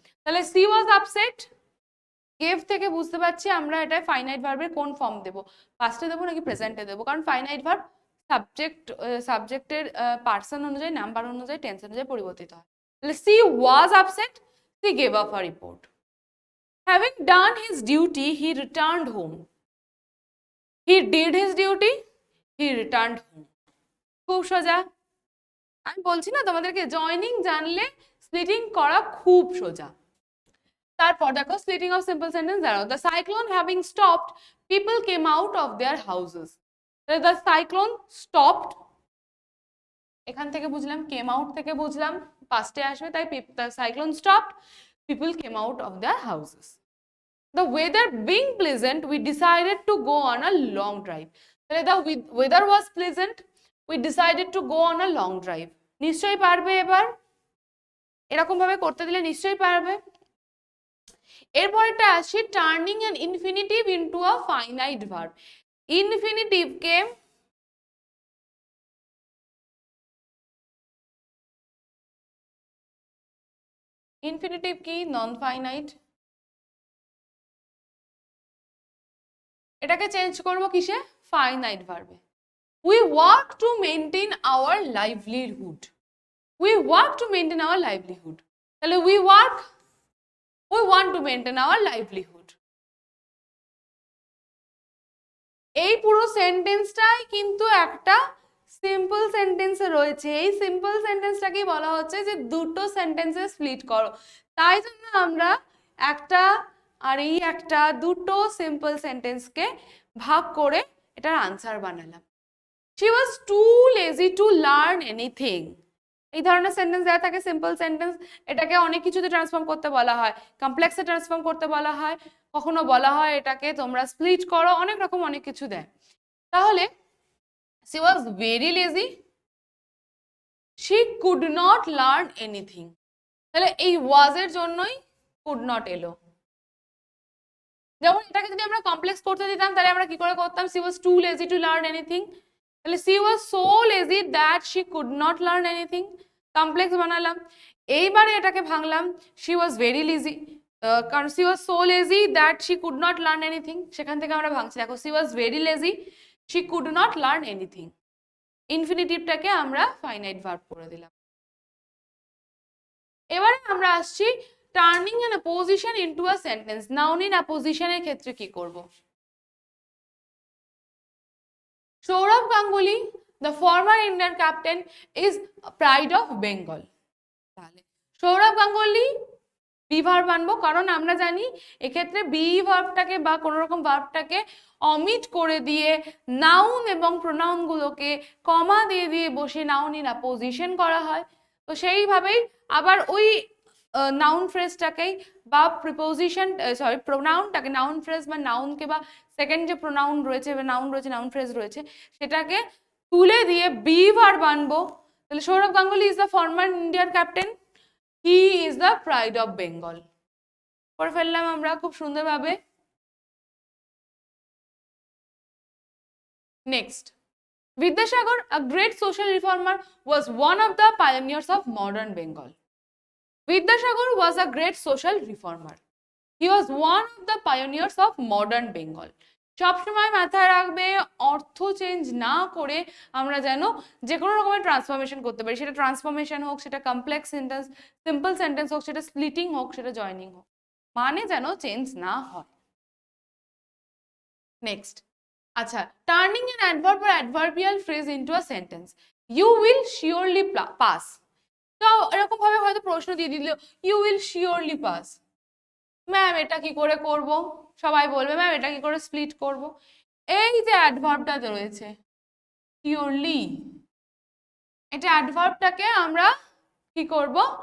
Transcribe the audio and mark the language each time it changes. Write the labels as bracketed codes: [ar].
[bn] তাহলে [en] she was upset, [bn] gave থেকে বুঝতে পারছি আমরা এটা ফাইনাইট ভার্বের কোন ফর্ম দেব, পাস্টে দেবো নাকি প্রেজেন্টে দেবো। কারণ ফাইনাইট ভার্ব সাবজেক্টের পার্সন অনুযায়ী, নাম্বার অনুযায়ী, টেন্স অনুযায়ী পরিবর্তিত হয়। তাহলে [en] She was upset, she gave up her report. Having done his duty, he returned home. He did his duty, he returned home. [bn] খুব সোজা। আমি বলছি না তোমাদেরকে, জয়নিং জানলে স্প্লিটিং করা খুব সোজা। তারপর দেখো স্প্লিটিং অফ সিম্পল সেন্টেন্স দাঁড়াও। [en] The cyclone having stopped, people came out of their houses. The cyclone stopped, [bn] এখান থেকে বুঝলাম, [en] came out [bn] থেকে বুঝলাম পাস্টে আসবে, তাই [en] the cyclone stopped, people came out of their houses. The weather being pleasant, we decided to go on a long drive. The weather was pleasant, we decided to go on a long drive. [bn] নিশ্চয়ই পারবে, এবার এরকম ভাবে করতে দিলে নিশ্চয়ই পারবে। এরপরটা আসি [en] Turning an infinitive into a finite verb. [bn] ইনফিনিটিভকে infinitive কি? Non finite. এটাকে চেঞ্জ করব কিসে? Finite ভার্বে। [en] We work to maintain our livelihood. We work to maintain our livelihood. [bn] তাহলে [en] we want to maintain our livelihood. [bn] এই পুরো সেন্টেন্সটাই কিন্তু একটা সিম্পল সেন্টেন্সে রয়েছে। এই সিম্পল সেন্টেন্সটাকেই বলা হচ্ছে যে দুটো সেন্টেন্সে স্প্লিট করো। তাই জন্য আমরা একটা আর এই একটা, দুটো সিম্পল সেন্টেন্সকে ভাগ করে এটার আনসার বানালাম। [en] She was too lazy to learn anything. [bn] এই ধরনের সেন্টেন্স দেওয়া থাকে সিম্পল সেন্টেন্স, এটাকে অনেক কিছুতে ট্রান্সফর্ম করতে বলা হয়, কমপ্লেক্সে ট্রান্সফর্ম করতে বলা হয়, কখনো বলা হয় এটাকে তোমরা স্প্লিট করো, অনেক রকম অনেক কিছু দেয়। তাহলে [en] she was very lazy, she could not learn anything. [bn] তাহলে এই was এর জন্যই could not এলো। যেমন এটাকে যদি আমরা কমপ্লেক্স করতে দিতাম তাহলে আমরা কি করে করতাম? [en] she was too lazy to learn anything. [bn] তাহলে [en] she was so lazy that she could not learn anything, [bn] complex বানালাম। এইবারে এটাকে ভাঙলাম, [en] she was very lazy, কারণ she was so lazy that she could not learn anything, [bn] সেখান থেকে আমরা ভাঙছি। দেখো [en] she was very lazy, she could not learn anything. [bn] ইনফিনিটিভটাকে আমরা finite verb করে দিলাম। এবারে আমরা আসছি [en] Turning an apposition into a sentence. [bn] Noun in অ্যাপোজিশনের ক্ষেত্রে কি করব? [en] Sourav Ganguly, the former Indian captain, is pride of Bengal. [bn] তাহলে সৌরভ গাঙ্গুলি বি ভার্ব আনবো, কারণ আমরা জানি এক্ষেত্রে বি ভার্বটাকে বা কোনো রকম ভার্বটাকে অমিট করে দিয়ে নাউন এবং প্রোনাউন গুলোকে কমা দিয়ে দিয়ে বসে নাউন ইন অ্যাপোজিশন করা হয়। তো সেইভাবেই আবার ওই নাউন ফ্রেজটাকেই বা প্রিপোজিশন প্রোনাউনটাকে, নাউন ফ্রেজ বা নাউনকে বা সেকেন্ড যে প্রোনাউন রয়েছে বা নাউন ফ্রেজ রয়েছে সেটাকে তুলে দিয়ে বি ভার্ব আনবো। [en] তাহলে Sourav Ganguly is the former Indian captain, he is the pride of Bengal. [bn] করে ফেললাম আমরা খুব সুন্দরভাবে। [en] Next, Vidyasagar, a great social reformer, was one of the pioneers of modern Bengal. Vidyasagar was a great social reformer. He was one of the pioneers of modern Bengal. [bn] সবসময় মাথায় রাখবে, অর্থ change না করে আমরা যেন যে কোনো রকমের ট্রান্সফরমেশন করতে পারি। সেটা ট্রান্সফরমেশন হোক, সেটা কমপ্লেক্স সেন্টেন্স, সিম্পল সেন্টেন্স হোক, সেটা স্প্লিটিং হোক, সেটা জয়নিং হোক, মানে যেন চেঞ্জ না হয়। [en] Next, আচ্ছা, turning an adverb or adverbial phrase into a sentence. You will surely pass. [bn] তো এরকম ভাবে হয়তো প্রশ্ন দিয়ে দিল, [en] you will surely pass. [bn] Ma'am এটা কি করে করব? সবাই বলবে ম্যাম এটা কি করে স্প্লিট করব? এই যে অ্যাডভার্বটা রয়েছে শিওরলি, এটা অ্যাডভার্বটাকে আমরা কি করব?